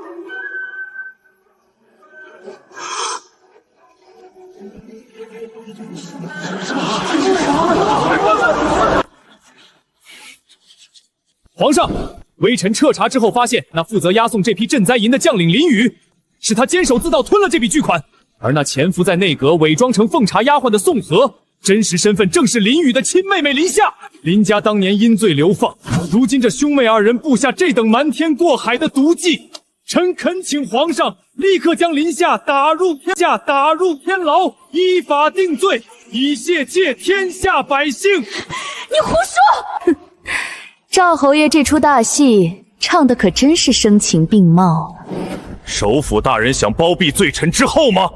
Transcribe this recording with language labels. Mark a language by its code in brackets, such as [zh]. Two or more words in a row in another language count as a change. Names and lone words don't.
[zh] 皇上，微臣徹查之後發現，那負責押送這批賑災銀的將領林宇，是他監守自盜吞了這筆巨款。而那潛伏在內閣偽裝成奉茶丫鬟的宋和，真實身份正是林宇的親妹妹林夏。林家當年因罪流放，如今這兄妹2人布下這等瞞天過海的毒計， 臣懇請皇上立刻将林夏打入天牢，依法定罪，以谢诫天下百姓。你胡说！赵侯爷这出大戏唱的可真是声情并茂啊。首府大人想包庇罪臣之后吗？